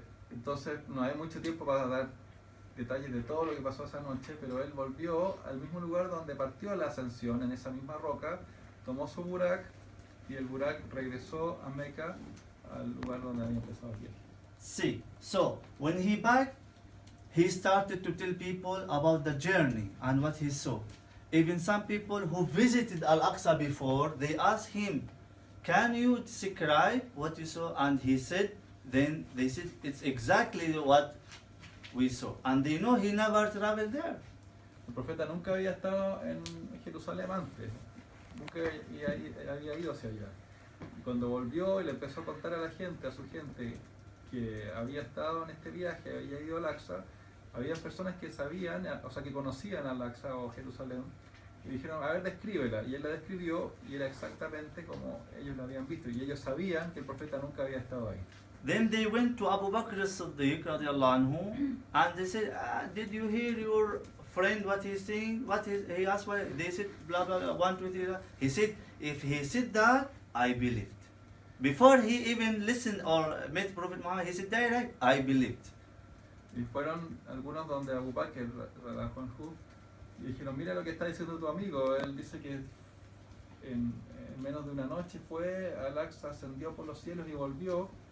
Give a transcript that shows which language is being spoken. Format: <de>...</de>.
<es>Entonces no hay mucho tiempo para dar detalles de todo lo que pasó esa noche, pero él volvió al mismo lugar donde partió la ascensión, en esa misma roca, tomó su Burak y el Burak regresó a Meca, al lugar donde había empezado el viaje.</es> <en>See, so when he back, he started to tell people about the journey and what he saw. Even some people who visited Al-Aqsa before, they asked him, can you describe what you saw? And he said, then they said, it's exactly what we saw. And they know he never traveled there.</en> <es>El profeta nunca había estado en Jerusalén antes, nunca había ido hacia allá. Y cuando volvió y le empezó a contar a la gente, a su gente, que había estado en este viaje, había ido al Aqsa, había personas que sabían, o sea, que conocían al Aqsa o Jerusalén, y dijeron, a ver, descríbela. Y él la describió y era exactamente como ellos la habían visto. Y ellos sabían que el profeta nunca había estado ahí.</es> <en>Then they went to Abu Bakr as-Siddiq radiallahu anhu, and they said, did you hear your friend what he's saying? He asked why. They said, blah, blah, blah, 1, 2, 3. He said, if he said that, I believed. Before he even listened or met Prophet Muhammad, he said direct, I believed.</en> <es>Y fueron algunos donde Abu Bakr radiallahu anhu y dijeron, mira lo que está diciendo tu amigo. Él dice que en menos de una noche fue al Aqsa, ascendió por los cielos y volvió.</es>